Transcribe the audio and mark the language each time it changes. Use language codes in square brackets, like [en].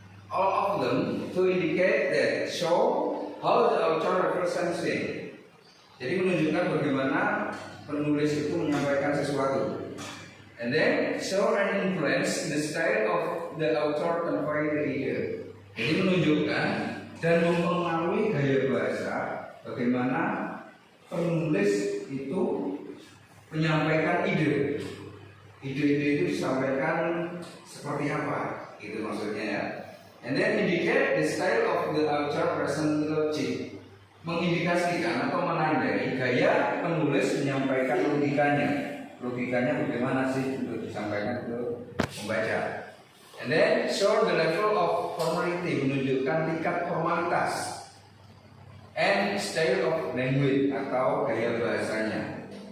[en] All of them to indicate that show how the author represents it. [id] Jadi menunjukkan bagaimana penulis itu menyampaikan sesuatu. [en] And then show and influence the style of the author convey the idea. [id] Jadi menunjukkan dan mempengaruhi gaya bahasa bagaimana penulis itu menyampaikan ide. Ide-ide itu disampaikan seperti apa? Itu maksudnya ya. [en] And then indicate the style of the author present logic. [id] Mengindikasikan atau menandai gaya penulis menyampaikan logikanya. Logikanya bagaimana sih untuk disampaikan ke pembaca. [en] And then show the level of formality, [id] menunjukkan tingkat formalitas. [en] And style of language [id] atau gaya bahasanya.